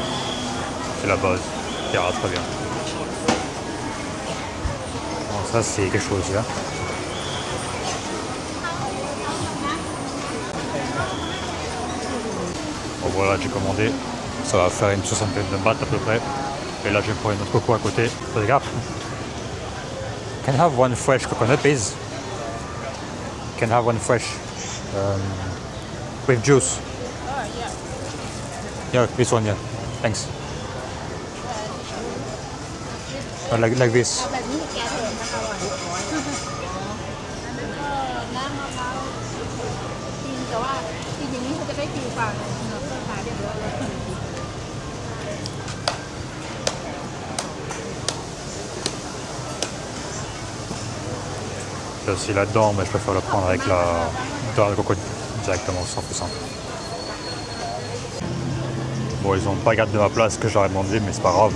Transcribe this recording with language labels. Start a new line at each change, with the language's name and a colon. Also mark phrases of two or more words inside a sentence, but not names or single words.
French: C'est la base, qui ira très bien. Bon, ça c'est quelque chose là. Bon voilà, j'ai commandé. Ça va faire une soixantaine de bahts à peu près. Et là je vais prendre une autre coco à côté. Regarde.
English: Can I have one fresh coconut please? Can I have one fresh with juice? Yeah, this one, yeah. Thanks. Like this.
Thai: แบบนี้แกเถิดนะคะอร่อยแล้วก็น้ำมะพร้าวจริงแต่ว่าจริงๆนี้เขาจะได้ฟิวกว่าเนื้อเพื่อขายเรียบร้อยแล้ว
French: Il y a aussi là-dedans, mais je préfère le prendre avec la beurre de coco directement, 100%. Bon, ils n'ont pas gardé ma place que j'aurais demandé, mais c'est pas grave.